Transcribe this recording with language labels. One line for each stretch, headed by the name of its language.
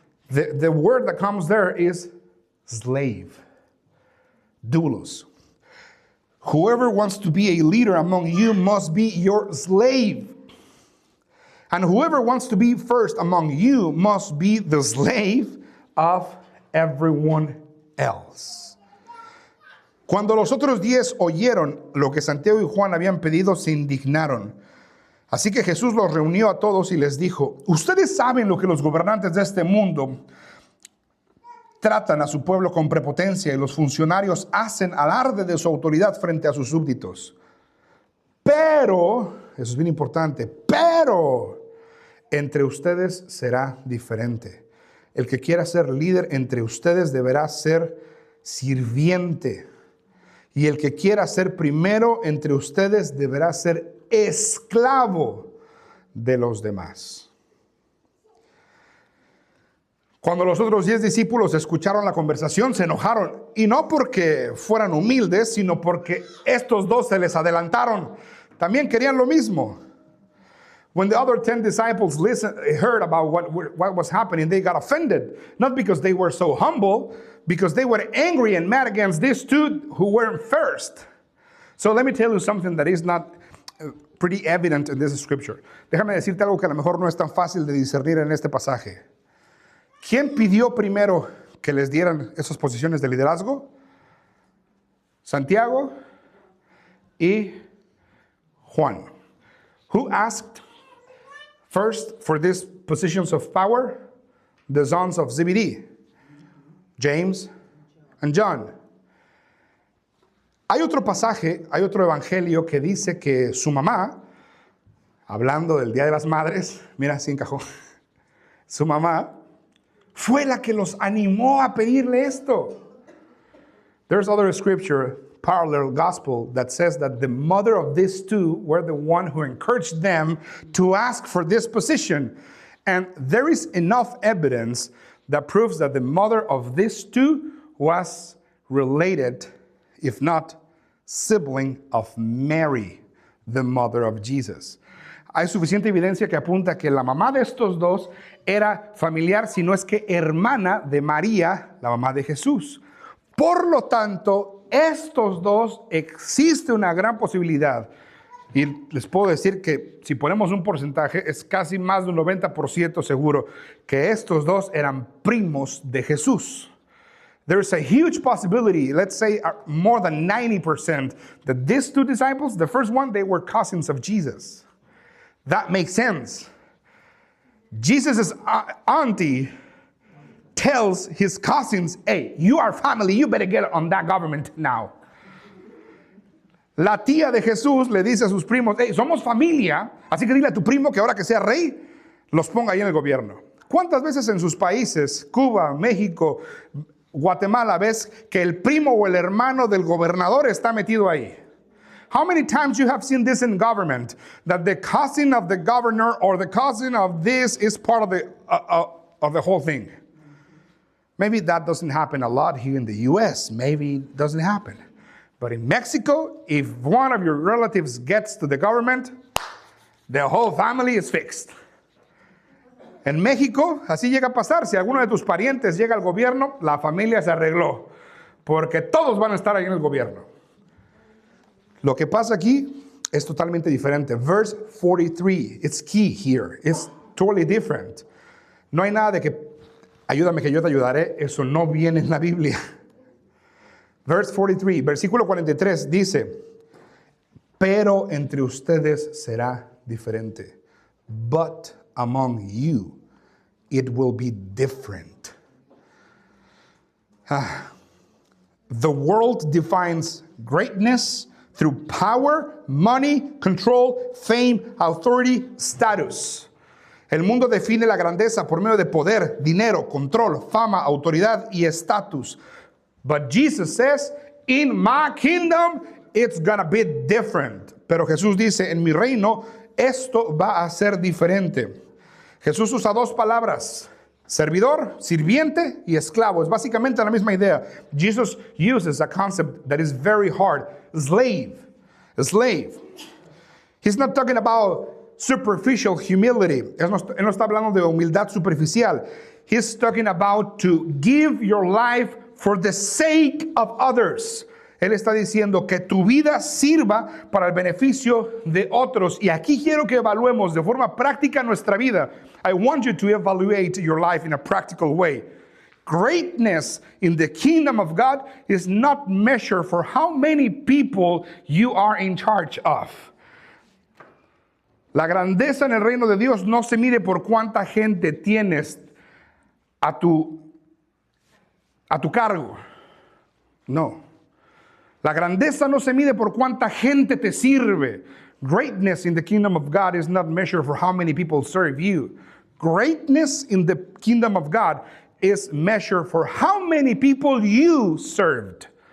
English: The word that comes there is slave. Doulos. Whoever wants to be a leader among you must be your slave. And whoever wants to be first among you must be the slave of everyone else.
Spanish: Cuando los otros 10 oyeron lo que Santiago y Juan habían pedido, se indignaron. Así que Jesús los reunió a todos y les dijo: ustedes saben lo que los gobernantes de este mundo tratan a su pueblo con prepotencia y los funcionarios hacen alarde de su autoridad frente a sus súbditos. Pero, eso es bien importante, pero entre ustedes será diferente. El que quiera ser líder entre ustedes deberá ser sirviente. Y el que quiera ser primero entre ustedes deberá ser esclavo de los demás. Cuando los otros 10 discípulos escucharon la conversación, se enojaron. Y no porque fueran humildes, sino porque estos dos se les adelantaron. También querían lo mismo.
English: When the other 10 disciples heard about what was happening, they got offended. Not because they were so humble, because they were angry and mad against these two who weren't first. So let me tell you something that is not pretty evident in this scripture.
Spanish: Déjame decirte algo que a lo mejor no es tan fácil de discernir en este pasaje. ¿Quién pidió primero que les dieran esas posiciones de liderazgo? Santiago y Juan.
English: Who asked first for these positions of power? The sons of Zebedee, James and John.
Spanish: Hay otro pasaje, hay otro evangelio que dice que su mamá, hablando del Día de las Madres, mira, sí encajó, su mamá fue la que los animó a pedirle esto.
English: There's other scripture, parallel gospel, that says that the mother of these two were the one who encouraged them to ask for this position. And there is enough evidence that proves that the mother of these two was related, if not sibling, of Mary, the mother of Jesus.
Spanish: Hay suficiente evidencia que apunta que la mamá de estos dos era familiar, si no es que hermana de María, la mamá de Jesús. Por lo tanto, estos dos, existe una gran posibilidad. Y les puedo decir que si ponemos un porcentaje, es casi más de un 90% seguro que estos dos eran primos de Jesús.
English: There's a huge possibility, let's say more than 90%, that these two disciples, the first one, they were cousins of Jesus. That makes sense. Jesus' auntie tells his cousins, hey, you are family, you better get on that government now.
Spanish: La tía de Jesús le dice a sus primos, hey, somos familia, así que dile a tu primo que ahora que sea rey, los ponga ahí en el gobierno. ¿Cuántas veces en sus países, Cuba, México, Guatemala, ves que el primo o el hermano del gobernador está metido ahí?
English: How many times you have seen this in government, that the cousin of the governor or the cousin of this is part of the whole thing? Maybe that doesn't happen a lot here in the U.S. Maybe it doesn't happen. But in Mexico, if one of your relatives gets to the government, the whole family is fixed.
Spanish: En México, así llega a pasar. Si alguno de tus parientes llega al gobierno, la familia se arregló, porque todos van a estar ahí en el gobierno. Lo que pasa aquí es totalmente diferente.
English: Verse 43, it's key here. It's totally different.
Spanish: No hay nada de que ayúdame que yo te ayudaré. Eso no viene en la Biblia.
English: Verse 43,
Spanish: versículo 43 dice, pero entre ustedes será diferente.
English: But among you it will be different. The world defines greatness through power, money, control, fame, authority, status.
Spanish: El mundo define la grandeza por medio de poder, dinero, control, fama, autoridad y estatus.
English: But Jesus says, in my kingdom, it's gonna be different.
Spanish: Pero Jesús dice, en mi reino, esto va a ser diferente. Jesús usa dos palabras, Servidor, sirviente y esclavo. Es básicamente la misma idea.
English: Jesus uses a concept that is very hard. Slave. A slave. He's not talking about superficial humility.
Spanish: Él no está hablando de humildad superficial.
English: He's talking about to give your life for the sake of others.
Spanish: Él está diciendo que tu vida sirva para el beneficio de otros. Y aquí quiero que evaluemos de forma práctica nuestra vida.
English: I want you to evaluate your life in a practical way. Greatness in the kingdom of God is not measured for how many people you are in charge of.
Spanish: La grandeza en el reino de Dios no se mide por cuánta gente tienes a tu cargo. No. La grandeza no se mide por cuánta gente te sirve.
English: Greatness in the kingdom of God is not measured for how many people serve you. Greatness in the kingdom of God is measured for how many people you served.